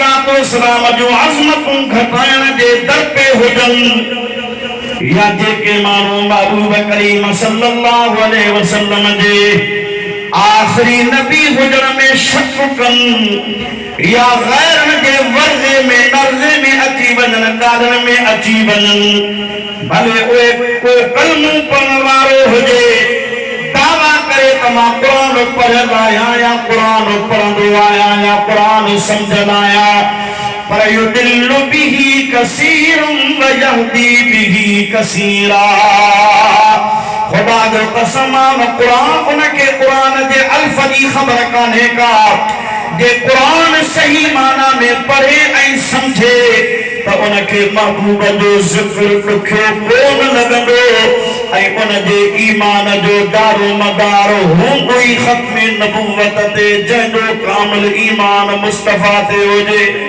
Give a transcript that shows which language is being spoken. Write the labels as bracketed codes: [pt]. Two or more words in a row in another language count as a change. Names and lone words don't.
[sd] जो अज़मतूं घटाइण जे दर पे हुजनि हुजन या जेके माण्हू महबूब करीम [ar] صلى الله عليه وسلم [sd] जे आखिरी नबी हुजण में शक कनि या गैरन जे वर्गे में नर्गे में अची वञनि ॻाल्हियुनि में अची वञनि भले उहे को कलमू पढ़ण वारो हुजे दावा करे त मां क़ुरान पढ़ियल आहियां या क़ुरान पढ़ंदो आहियां या क़ुरान सम्झंदो आहियां पर [ar] يضل به كثيرا ويهدي به كثيرا [sd] खुदा जो कसम आहे क़ुरान उनके क़ुरान जे अल्फ जी ख़बर कान्हे का जे क़ुरान सही माना में पढ़े ऐं समझे त उनके महबूब जो ज़िक्र ॾुखियो कोन लॻंदो ऐं उनजे ईमान जो दारो मदार हूंदो ई ख़त्म नबूवत ते जंहिंजो कामिल ईमान मुस्तफ़ा ते हुजे